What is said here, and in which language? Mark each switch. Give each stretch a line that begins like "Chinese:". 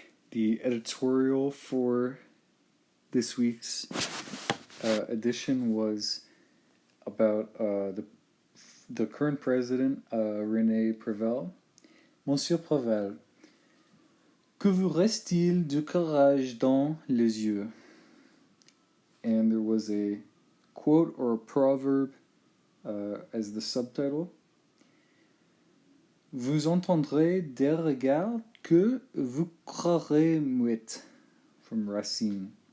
English: The editorial for this week's edition was about the current president, René Préval.
French: Monsieur Préval, que vous reste-t-il de courage dans les yeux?
English: And there was a quote or a proverb as the subtitle.
French: Vous entendrez des regards que vous croirez muettes,
English: from Racine.